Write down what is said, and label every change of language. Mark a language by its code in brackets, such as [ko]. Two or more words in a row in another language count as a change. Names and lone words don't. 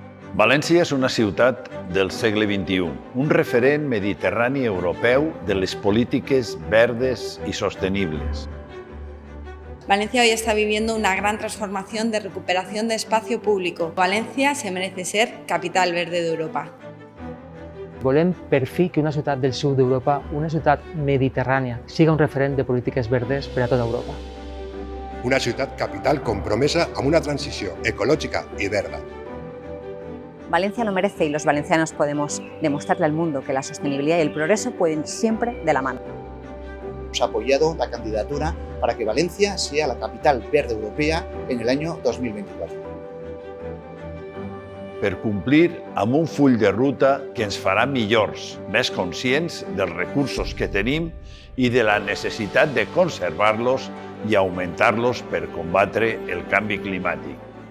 [ca] València és una ciutat del segle XXI, un referent mediterrani europeu de les polítiques verdes y sostenibles. [es] Valencia hoy está viviendo una gran transformación de recuperación de espacio público. Valencia se merece ser capital verde d'Europa. [ca] Volem, per fi, que una ciutat del sud d'Europa, una ciutat mediterrània, siga un referent de polítiques verdes per a tota Europa. Una ciutat capital compromesa amb una transició ecològica i verda. [es] Valencia lo merece y los valencianos podemos demostrarle al mundo que la sostenibilidad y el progreso pueden ir siempre de la mano. Hemos apoyado la candidatura para que Valencia sea la capital verde europea en el año 2024. [ca] Per complir amb un full de ruta que ens farà millors, més conscients dels recursos que tenim i de la necessitat de conservar-los i augmentar-los per combatre el canvi climàtic.